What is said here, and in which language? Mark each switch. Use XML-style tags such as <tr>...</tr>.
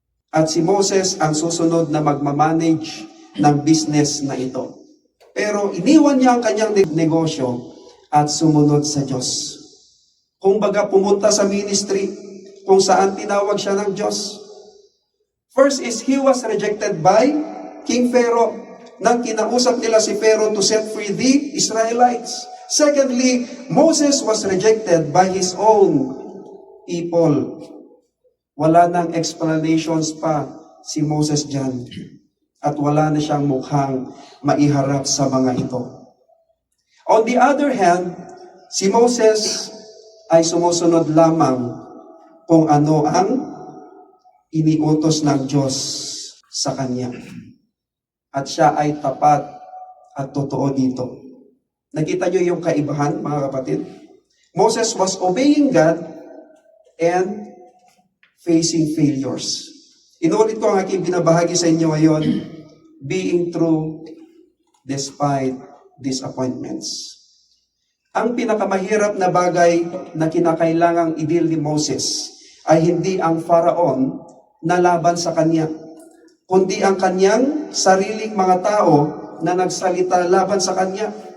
<tl>At si Moses ang susunod na magmamanage ng business na ito. Pero iniwan niya ang kanyang negosyo at sumunod sa Diyos. Kung baga pumunta sa ministry kung saan tinawag siya ng Diyos.</tl> <en>First is he was rejected by King Pharaoh.</en> <tl>Nang kinausap nila si Pharaoh</tl> <en>to set free the Israelites. Secondly, Moses was rejected by his own people.</en> <tl>Wala nang explanations pa si Moses dyan. At wala na siyang mukhang maiharap sa mga ito.</tl> <en>On the other hand,</en> <tl>si Moses ay sumusunod lamang kung ano ang iniutos ng Diyos sa kanya. At siya ay tapat at totoo dito. Nakita niyo yung kaibahan, mga kapatid?</tl> <en>Moses was obeying God and facing failures.</en> <tl>Inulit ko ang aking binabahagi sa inyo ngayon,</tl> <en>being true despite disappointments.</en> <tl>Ang pinakamahirap na bagay na kinakailangang idil ni Moses ay hindi ang Faraon na laban sa kanya, kundi ang kanyang sariling mga tao na nagsalita laban sa kanya.</tl>